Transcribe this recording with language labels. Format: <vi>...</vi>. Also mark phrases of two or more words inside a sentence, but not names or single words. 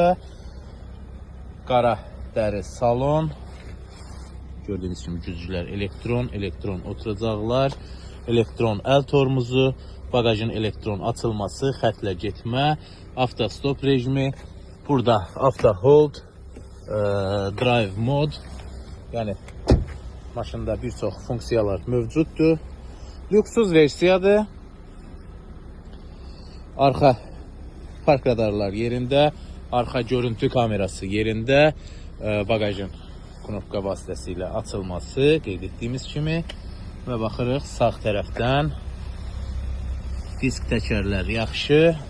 <az>Qara dəri salon. Gördüyünüz kimi güzgülər elektron oturacaqlar. Elektron əl tormuzu, bagajın elektron açılması, xətlə getmə, avtostop rejimi. Burada</az> <en>auto hold, drive mod.</en> <az>Yəni maşında bir çox funksiyalar mövcuddur. Lüksüz versiyadır. Arxa park radarlar yerində, arxa görüntü kamerası yerində, bagajın knopka vasitəsilə açılması qeyd etdiyimiz kimi və baxırıq sağ tərəfdən disk təkərlər yaxşı.</az>